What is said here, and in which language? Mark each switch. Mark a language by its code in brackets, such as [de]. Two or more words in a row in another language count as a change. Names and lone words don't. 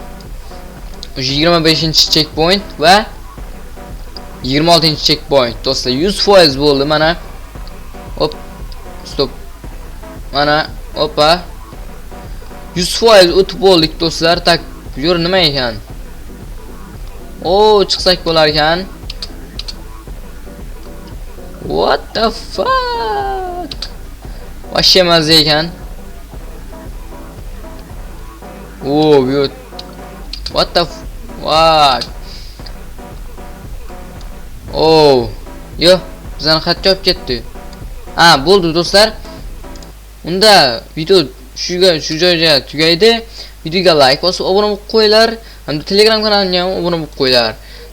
[uz] 25-checkpoint va 26-checkpoint. Do'stlar, 100% bo'ldi mana. Hop. Stop. Mana, hoppa. 100% o'tib bo'ldik do'stlar. Tak, bu yer nima ekan? Chiqsak bo'lar ekan. [en] What the fuck? [uz] Vashshe mazza ekan. Bu yer. [en] What the fuck? [uz] Yo, bizani xatga olib ketdi. Ha, bo'ldi do'stlar. Unda video shu joyga tugaydi. Videoga like bosib obuna bo'lib qo'yinglar. Hamda Telegram kanalimga ham obuna bo'lib qo'yinglar.